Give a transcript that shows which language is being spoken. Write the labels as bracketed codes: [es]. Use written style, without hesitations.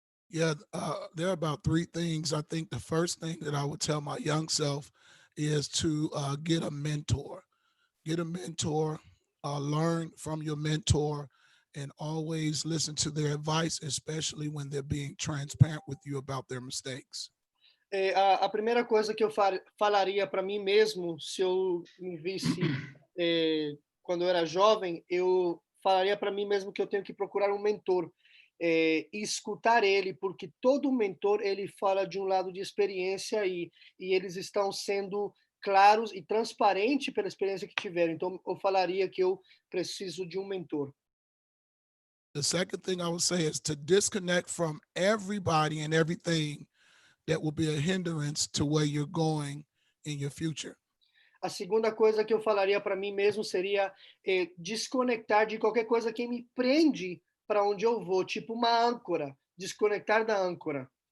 [en] Yeah, there are about 3 things. I think the first thing that I would tell my young self is to get a mentor. Get a mentor, learn from your mentor, and always listen to their advice, especially when they're being transparent with you about their mistakes. [pt] A primeira coisa que eu falaria para mim mesmo, se eu me visse quando eu era jovem, eu falaria para mim mesmo que eu tenho que procurar um mentor e escutar ele, porque todo mentor ele fala de um lado de experiência e eles estão sendo claros e transparentes pela experiência que tiveram. Então, eu falaria que eu preciso de um mentor. [en] The second thing I would say is to disconnect from everybody and everything that will be a hindrance to where you're going in your future. [pt] A segunda coisa que eu falaria para mim mesmo seria desconectar de qualquer coisa que me prende para onde eu vou, tipo uma âncora, desconectar da âncora.